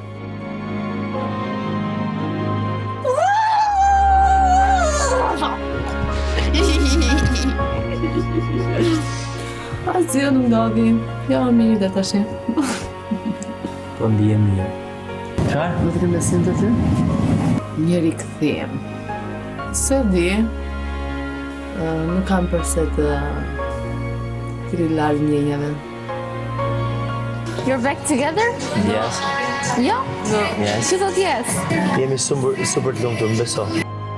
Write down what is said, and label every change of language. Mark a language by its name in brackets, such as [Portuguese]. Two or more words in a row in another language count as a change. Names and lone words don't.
[Albanian] Asgjë nuk ndodhi. Jo, mirë dhe tash. Po ndje mirë. Çfarë? Do të kem besim të ty? Njeri kthiem. Se di, Nuk kam përse të kri larg ndjenjave. [English] You're back together? Yes. [Albanian] Jo? [English] Yes. [Albanian] Që thot yes? Jemi super të lumtur, më beso.